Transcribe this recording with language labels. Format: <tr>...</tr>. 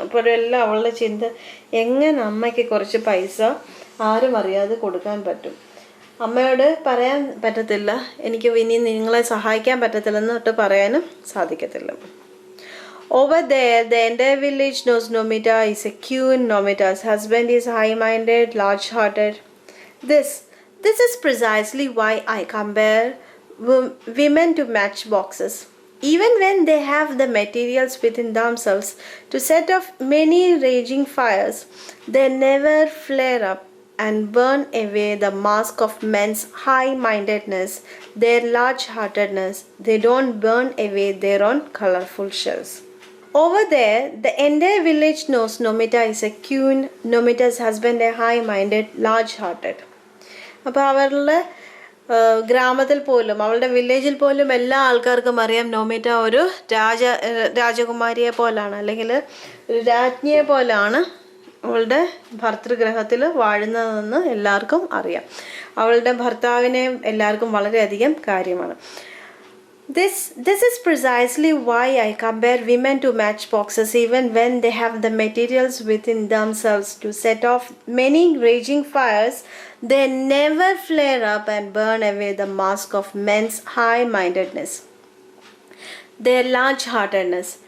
<ml>അപ്പോൾ എല്ലാം അവളുടെ ചിന്ത, എങ്ങനെ അമ്മയ്ക്ക് കുറച്ച് പൈസ ആരും അറിയാതെ കൊടുക്കാൻ പറ്റും. അമ്മയോട് പറയാൻ പറ്റത്തില്ല, എനിക്ക് ഇനി നിങ്ങളെ സഹായിക്കാൻ പറ്റത്തില്ലെന്ന് തൊട്ട് പറയാനും സാധിക്കത്തില്ല.</ml> <en>Over there, the entire village knows Nomita is a queen. Nomita's husband is high-minded, large-hearted. This is precisely why I compare women to matchboxes. Even when they have the materials within themselves to set off many raging fires, they never flare up and burn away the mask of men's high-mindedness, their large-heartedness. They don't burn away their own colorful shells. Over there, the entire village knows Nomita is a queen. Nomita's husband a high-minded, large-hearted.</en> <ml>അപ്പോൾ അവരുടെ ഗ്രാമത്തിൽ പോലും അവളുടെ വില്ലേജിൽ പോലും എല്ലാ ആൾക്കാർക്കും അറിയാം നോമിറ്റ ഒരു രാജകുമാരിയെ പോലാണ്, അല്ലെങ്കിൽ ഒരു രാജ്ഞിയെ പോലാണ് അവളുടെ ഭർതൃഗ്രഹത്തിൽ വാഴുന്നതെന്ന് എല്ലാവർക്കും അറിയാം. അവളുടെ ഭർത്താവിനെ എല്ലാവർക്കും വളരെയധികം കാര്യമാണ്.</ml> <en>This is precisely why I compare women to matchboxes. Even when they have the materials within themselves to set off many raging fires, they never flare up and burn away the mask of men's high-mindedness, their large-heartedness.</en>